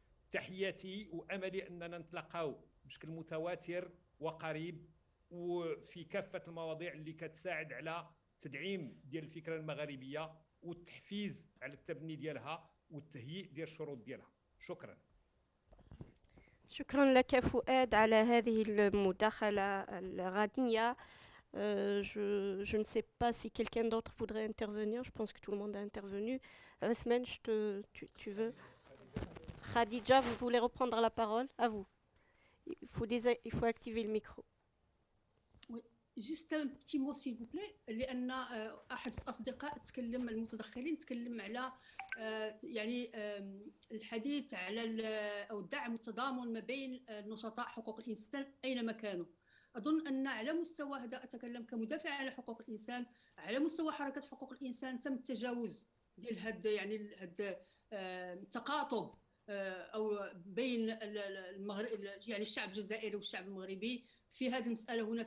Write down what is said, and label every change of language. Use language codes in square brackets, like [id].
[ar] تحياتي واملي اننا نتلاقاو بشكل متواتر وقريب وفي كافه المواضيع اللي كتساعد على تدعيم ديال الفكره المغاربيه والتحفيز على التبني ديالها والتهيئ ديال الشروط ديالها. شكرا. شكرا لك فؤاد على هذه المداخلة الغنية. [fr] Je ne sais pas si quelqu'un d'autre voudrait intervenir. Je pense que tout le monde a intervenu. Othman, tu veux? Khadija, vous voulez reprendre la parole? À vous. Il faut activer le micro. Oui. Juste un petit mot s'il vous plaît. [ar] لأن أحد الأصدقاء تكلم، المتدخلين تكلم على يعني الحديث على أو دعم التضامن ما بين نشطاء حقوق الإنسان أينما كانوا. أظن أن على مستوى، هذا أتكلم كمدافع على حقوق الإنسان، على مستوى حركة حقوق الإنسان تم التجاوز ديال هاد يعني هاد التقاطب أو بين المغرب يعني الشعب الجزائري والشعب المغربي في هذه المسألة.